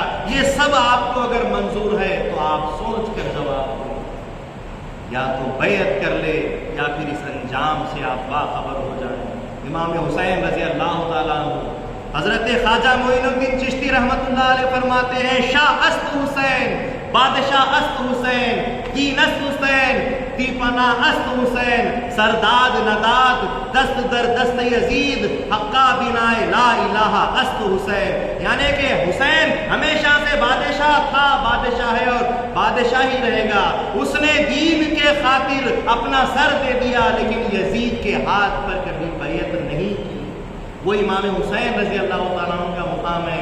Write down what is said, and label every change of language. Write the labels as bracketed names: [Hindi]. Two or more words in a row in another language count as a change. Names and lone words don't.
[Urdu] یہ سب آپ کو اگر منظور ہے تو آپ سوچ کر جواب دیں، یا تو بیعت کر لے یا پھر اس انجام سے آپ باخبر ہو جائیں۔ امام حسین رضی اللہ تعالیٰ عنہ، حضرت خواجہ معین الدین چشتی رحمۃ اللہ علیہ فرماتے ہیں، [Persian] شاہ است حسین، بادشاہ است حسین، دین است حسین، دیپنا است حسین، سرداد نداد، دست در دست یزید، حقا بنائے [Arabic] لا الہ [Persian] است حسین۔ [Urdu] یعنی کہ حسین ہمیشہ سے بادشاہ تھا، بادشاہ ہے اور بادشاہ ہی رہے گا۔ اس نے دین کے خاطر اپنا سر دے دیا، لیکن یزید کے ہاتھ پر کبھی بیعت نہیں کی۔ وہ امام حسین [Arabic] رضی اللہ تعالیٰ عنہ [Urdu] کا مقام ہے۔